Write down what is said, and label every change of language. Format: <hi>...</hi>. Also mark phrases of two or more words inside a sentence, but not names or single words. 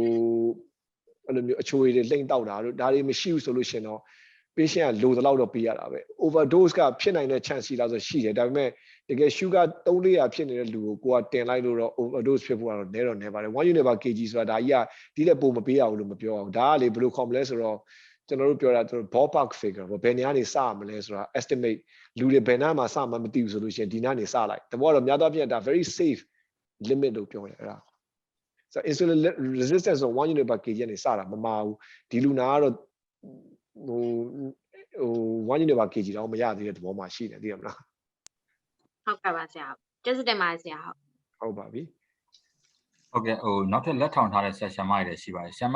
<my>အဲ့လိုမျိုးအချိုရည်တွေလှိမ့်တောက်တာတို့ဒါတွေမရှိဘူးဆိုလို့ရှင်တော့ patient ကလိုသလောက်တော့ပေးရတာပဲ overdose ကဖြစ်နိုင်တဲ့ chance ရှိလားဆိုရှိတယ်ဒါပေမဲ့တကယ် sugar 300 ဖြစ်နေတဲ့လူကိုတင်လိုက်လို့တော့ overdose ဖြစ်ဖို့ကတော့နည်းပါတယ်1</my> <en>unit per kg</en> <my>ဆိုတာဒါကြီးကဒီလက်ပို့မပေးရဘူးလို့မပြောအောင်ဒါကလေဘယ်လိုခေါ်မလဲဆိုတော့ကျွန်တော်တို့ပြောတာသူ</my> <en>ballpark figure</en> <my>ဘယ်နေရာနေစမလဲဆိုတာ estimate လူတွေဘယ်နာမှာစမှမသိဘူးဆိုလို့ရှိရင်ဒီနာနေစလိုက်တဘောတော့များသောအားဖြင့်ဒါ</my> <en>very safe limit</en> <my>လို့ပြောတယ်အဲ့ဒါဆို</my> <en>insulin resistance</en> <my>ဆို1</my> <en>unit per kg</en> <my>ကနေစတာမမှားဘူးဒီလူနာကတော့ဟို1</my> <en>unit per kg</en> <my>တော့မရသေးတဲ့သဘောမှရှိတယ်သိရမလား ဟုတ်ကဲ့ပါဆရာကျေးဇူးတင်ပါတယ်ဆရာ ဟုတ်ပါပြီ ဟုတ်ကဲ့ဟိုနောက်ထပ်လက်ထောင်ထားတဲ့ဆက်ဆံမတွေရှိပါတယ်ဆရာမ</my>